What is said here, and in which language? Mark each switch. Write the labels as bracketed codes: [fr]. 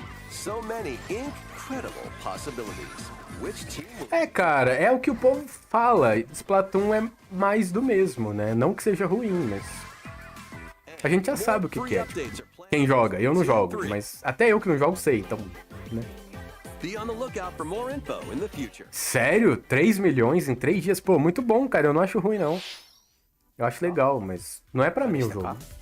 [en] So many incredible possibilities. Which team will... [pt] É, cara, é o que o povo fala. Splatoon é mais do mesmo, né? Não que seja ruim, mas... A gente já sabe o que é. Quem joga, eu não jogo, mas até eu que não jogo sei, então... Né? [en] Be on the lookout for more info in the future. [pt] Sério? 3 milhões em 3 dias? Pô, muito bom, cara. Eu não acho ruim, não. Eu acho legal, mas não é pra mim o jogo.